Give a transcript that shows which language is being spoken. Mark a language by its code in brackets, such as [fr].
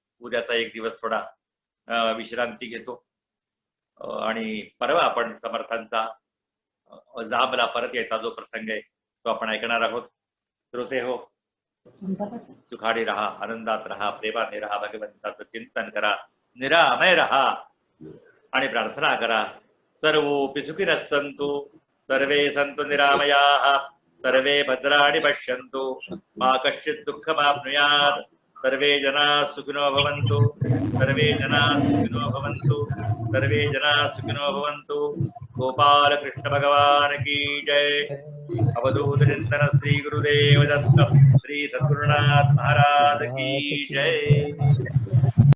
[mr] उद्याचा एक दिवस थोडा विश्रांती घेतो आणि परवा आपण समर्थांचा जांभला परत यायचा जो प्रसंग आहे तो आपण ऐकणार आहोत. श्रोते हो, सुखाडी रहा, आनंदात रहा, प्रेमाने रहा, भगवंताचं चिंतन करा, निरामय रहा आणि प्रार्थना करा. [sa] सर्वोपि सुखिनः सन्तु, सर्वे सन्तु निरामयाः, सर्वे भद्राणि पश्यन्तु, मा कश्चित् दुःखमाप्नुयात्, सर्वे जनाः सुखिनो भवन्तु, सर्वे जनाः सुखिनो भवन्तु, सर्वे जनाः सुखिनो भवन्तु. [hi] गोपाल कृष्ण भगवान की जय. अवधूत चिंतन श्री गुरुदेव दत्त श्री सद्गुरुनाथ महाराज की जय.